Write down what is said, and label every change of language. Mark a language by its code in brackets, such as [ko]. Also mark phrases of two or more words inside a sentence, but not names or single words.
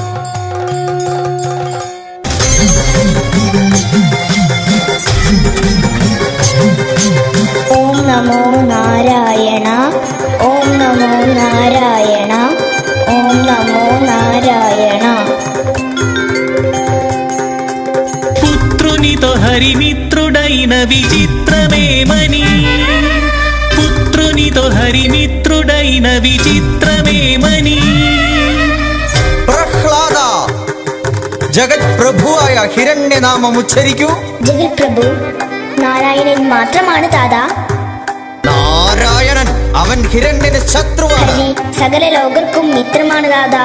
[sa] ഓം നമോ നാരായണ. ഓം നമോ നാരായണ. ഓം നമോ നാരായണ. [te] పుత్రునితో హరిమిత్రుడైన విచిత్రమేమని, పుత్రునితో హరిమిత్రుడైన విచిత్రమేమని. [ml] പ്രഹ്ലാദ, ജഗത് പ്രഭുവായ ഹിരണ്യനാമം ഉച്ചരിക്കൂ. ജഗത് പ്രഭു നാരായണൻ മാത്രമാണ് ദാദാ. നാരായണൻ, അവൻ ഹിരണ്യന് ശത്രുവാണ്. ഹരി സകല ലോകർക്കും മിത്രമാണ് ദാദാ.